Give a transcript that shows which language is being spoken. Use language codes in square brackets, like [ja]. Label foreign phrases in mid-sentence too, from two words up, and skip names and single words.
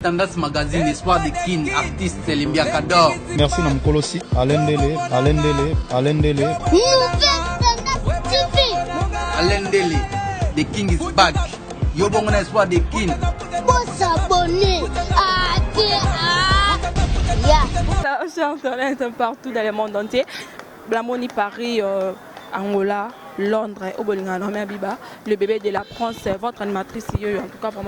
[fr] Tendance Magazine, Espoir de King, artiste Limbia Kador. Merci Namkolosi, Alain Dele. Alain Dele, [en] the King is back. [ln] Yobongona Espoir de King. [fr] Pour s'abonner à Chers internautes partout dans le monde entier, Blamoni Paris, Angola, Londres, le bébé de la France, votre animatrice, en tout cas vraiment.